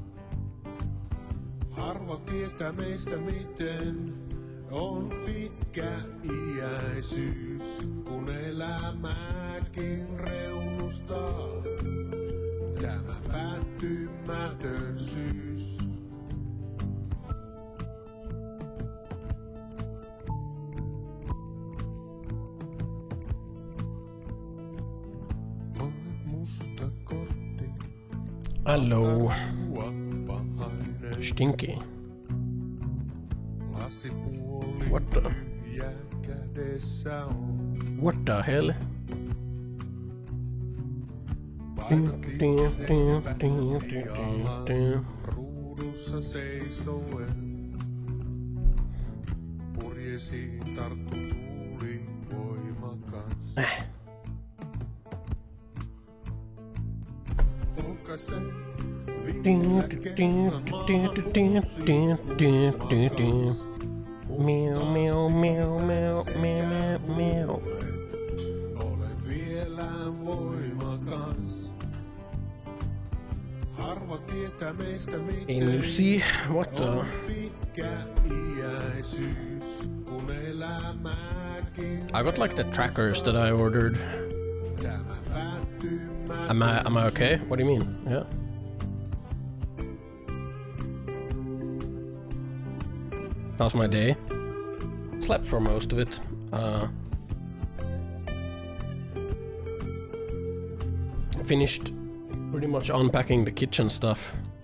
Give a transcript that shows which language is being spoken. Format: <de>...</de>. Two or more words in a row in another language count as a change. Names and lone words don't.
<fi>Harva tietää meistä miten on pitkä iäisyys, kun elämäkin reunustaa tämä päättymätön syys.</fi> <en>Hello. Stinky. What the? What the hell?</en> <fi>Ruudussa seisoen purjesiin tarttu tuuli voimakas. Polkaise vielä kerran Meow, meow, meow, meow, meow, meow. Olet vielä voimakas. Harva tietää meistä miten</fi> <en>Lucy, what the?</en> <fi>on pitkä iäisyys, kun elämäkin</fi> <en>I got like the trackers that I ordered.</en> <fi>tämä päättymätön.</fi> <en>Am I okay? What do you mean? Yeah. How's my day? Slept for most of it. Finished pretty much unpacking the kitchen stuff.</en>